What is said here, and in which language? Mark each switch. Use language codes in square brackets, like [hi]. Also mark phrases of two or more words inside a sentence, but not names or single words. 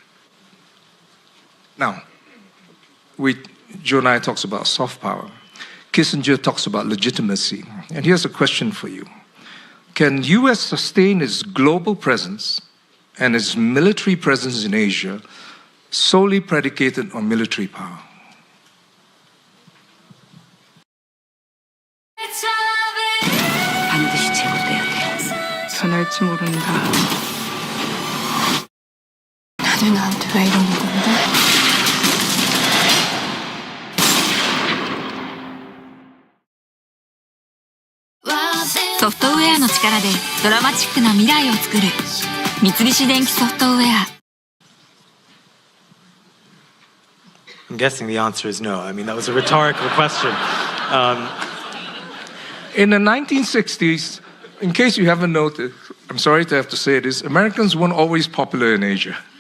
[en] Now, Joe and I talks about soft power. Kissinger talks about legitimacy. And here's a question for you. Can US sustain its global presence and its military presence in Asia solely predicated on military power? [ko] 반드시 제거돼야 돼. 전할지 모른다. 다들 나한테 왜 이러는 건데? [ja] ソフトウェアの力でドラマチックな未来を作る三菱電機ソフトウェア。 [en] I'm guessing the answer is no. I mean, that was a rhetorical question. In the 1960s, in case you haven't noticed, I'm sorry to have to say this, Americans weren't always popular in Asia.